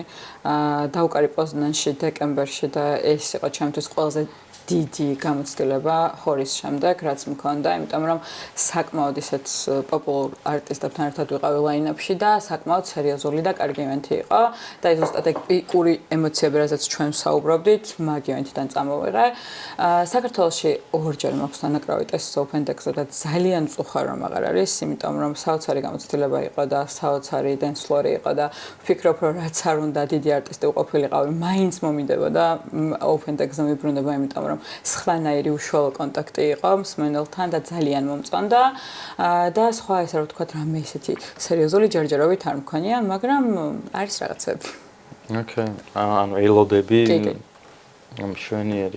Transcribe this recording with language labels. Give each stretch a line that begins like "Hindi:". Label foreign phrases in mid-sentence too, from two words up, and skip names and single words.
Georgian: დაუკარი პოზნანში დეკემბერში და ეს იყო ჩემთვის ყველაზე დიდი გამოცდილება ჰორის შემდეგ, რაც მქონდა, იმიტომ რომ საკმაოდ ისეთ პოპულარ არტისტებთან ერთად ვიყავი ლაინაპში და საკმაოდ სერიოზული და კარგი ივენთი იყო და ეს ზუსტად ეგ პიკური ემოციები, რაზეც ჩვენ ვსაუბრობდით, მაგ ივენთიდან წამოვიღე. საქართველოში ორჯერ მაქვს დანაკრავი ტესტ
English: open deck-
Georgian: ზე და ძალიან მწუხარ რომ აღარ არის, იმიტომ რომ საოცარი გამოცდილება იყო და საოცარი
English: dance floor-
Georgian: ი იყო და ვფიქრობ რომ რაც არ უნდა დიდი არტისტი უყოფილიყავი, მაინც მომიდებოდა
English: open deck-
Georgian: ზე მიბრუნება, იმიტომ რომ სხვანაირი უშუალო კონტაქტი იყო მსმენელთან და ძალიან მომწონდა და სხვა ესე რომ ვთქვათ რამე ისეთი სერიოზული ჯერჯერობით არ მქონია, მაგრამ არის რაღაცები. ოკეი. ანუ ელოდები მშვენიერია.